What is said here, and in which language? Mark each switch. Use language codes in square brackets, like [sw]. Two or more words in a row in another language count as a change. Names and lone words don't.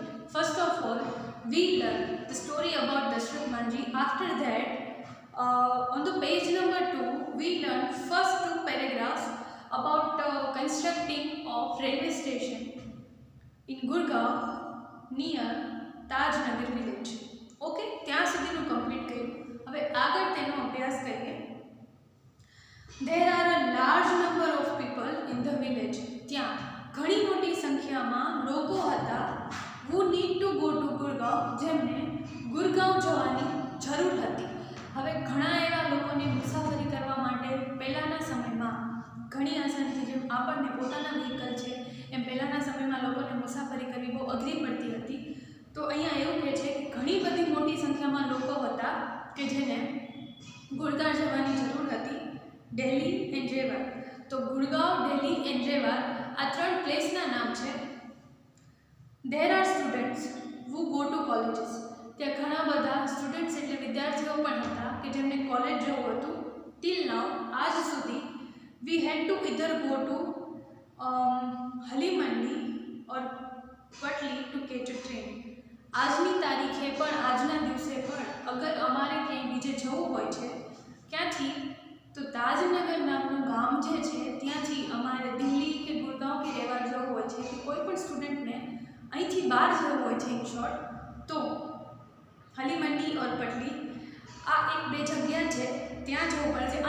[en] First of all, we learn the story about Dashrath Manji. After that, on the page number 2, we learn first 2 paragraphs about constructing of railway station in Gurgaon near Tajnagar village. [gu] ઓકે, ત્યાં સુધીનું કમ્પ્લીટ કર્યું. હવે આગળ તેનો અભ્યાસ કરીએ. [en] There are a large number of people in the village. [gu] ત્યાં ઘણી મોટી સંખ્યામાં લોકો હતા [en] who need to go to Gurgaon, [gu] જેમને ગુરગાંવ જવાની જરૂર હતી. હવે ઘણા એવા લોકોને મુસાફરી કરવા માટે પહેલાંના સમયમાં ઘણી આસાનીથી, જેમ આપણને પોતાના વ્હીકલ છે એમ પહેલાંના સમયમાં લોકોને મુસાફરી કરવી બહુ અઘરી પડતી હતી. તો અહીંયા એવું કહે છે કે ઘણી બધી મોટી સંખ્યામાં લોકો હતા કે જેને ગુરગાંવ જવાની જરૂર હતી. દિલ્હી એન્ડ રેવાર. તો ગુરગાંવ, દિલ્હી એન્ડ રેવાર આ 3 પ્લેસના નામ છે. [en] There are students who go to colleges. [gu] ત્યાં ઘણા બધા સ્ટુડન્ટ્સ એટલે વિદ્યાર્થીઓ પણ હતા કે જેમને કોલેજ જવું હતું. [en] till now, [gu] આજ સુધી [en] we had to either go to હલીમંડી or પટલી to catch a train. [gu] આજની તારીખે પણ, આજના દિવસે પણ અગર અમારે ક્યાંય બીજે જવું હોય છે ક્યાંથી, તો તાજનગર નામનું ગામ જે છે ત્યાંથી અમારે દિલ્હી કે ગુરગાંવ કે રેવા જવું હોય છે કે કોઈ પણ સ્ટુડન્ટને અહીંથી બહાર જવું હોય છે [en] in short, [gu] તો હલીમંડી ઓર પટલી આ 1-2 જગ્યા છે ત્યાં જવું પડે છે.